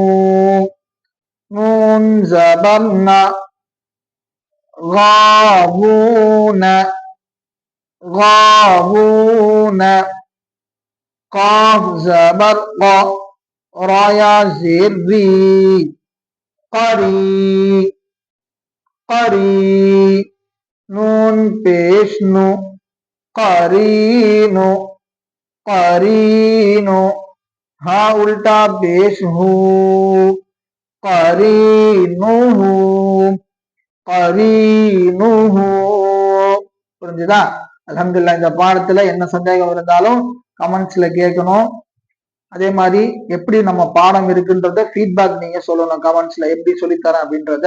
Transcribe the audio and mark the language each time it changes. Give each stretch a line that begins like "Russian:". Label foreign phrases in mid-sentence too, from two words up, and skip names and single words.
Urdu: نون زبر نا، غاوون غاوون، کاف زبر قا، رایا زیر ری, کری کری، نون پیش نو، کرینو کرینو، ہا الٹا پیش ہو, करीनुहु கரீனுஹு.
Tamil: புரிஞ்சுதா? அல்ஹம்துலில்லாஹ். இந்த பாடத்துல என்ன சந்தேகம் இருந்தாலும் கமெண்ட்ஸ்ல கேட்கணும். அதே மாதிரி எப்படி நம்ம பாடம் இருக்குன்றத ஃபீட்பேக் நீங்க சொல்லணும் கமெண்ட்ஸ்ல, எப்படி சொல்லித்தரேன் அப்படின்றத.